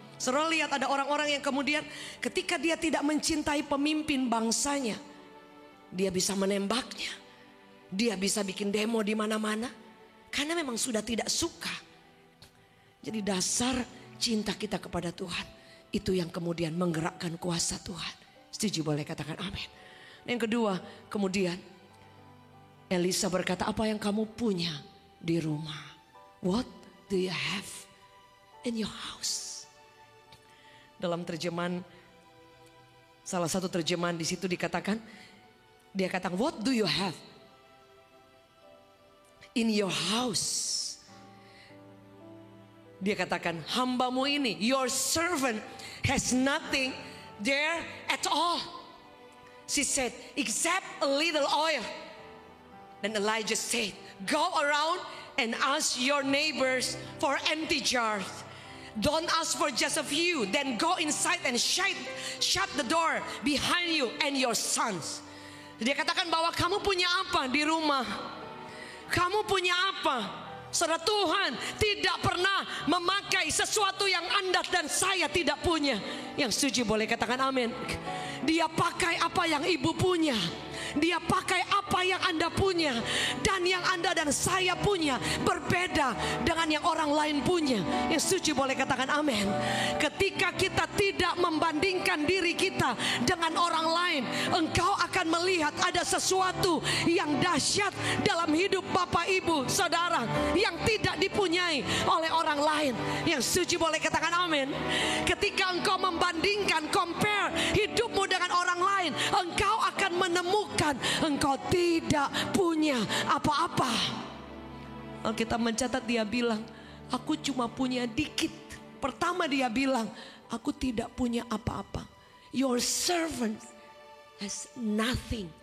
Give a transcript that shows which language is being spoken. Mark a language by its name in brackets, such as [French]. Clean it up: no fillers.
[Indonesian] Saudara lihat ada orang-orang yang kemudian ketika dia tidak mencintai pemimpin bangsanya, dia bisa menembaknya, dia bisa bikin demo di mana-mana, karena memang sudah tidak suka. Jadi dasar cinta kita kepada Tuhan, itu yang kemudian menggerakkan kuasa Tuhan. Setuju? Boleh katakan amin. Yang kedua, kemudian Elisa berkata, apa yang kamu punya di rumah? [English] What do you have in your house? [Indonesian] Dalam terjemahan, salah satu terjemahan di situ dikatakan, dia katakan, [English] what do you have in your house? [Indonesian] Dia katakan, hambamu ini, [English] your servant has nothing there at all. She said, except a little oil. Then Elijah said, go around and ask your neighbors for empty jars. Don't ask for just a few. Then go inside and shut the door behind you and your sons. [Indonesian] Dia katakan bahwa kamu punya apa di rumah? Kamu punya apa? Saudara, Tuhan tidak pernah memakai sesuatu yang Anda dan saya tidak punya. Yang setuju boleh katakan amin. Dia pakai apa yang ibu punya. Dia pakai apa yang Anda punya. Dan yang Anda dan saya punya berbeda dengan yang orang lain punya. Yang setuju boleh katakan amin. Ketika kita tidak membandingkan diri kita dengan orang lain, engkau akan melihat ada sesuatu yang dahsyat dalam hidup Bapak Ibu Saudara yang tidak dipunyai oleh orang lain. Yang setuju boleh katakan amin. Ketika engkau membandingkan, compare hidupmu dengan orang lain, engkau akan menemukan engkau tidak punya apa-apa. Alkitab mencatat, dia bilang, aku cuma punya dikit. Pertama dia bilang, aku tidak punya apa-apa. [English] Your servant has nothing.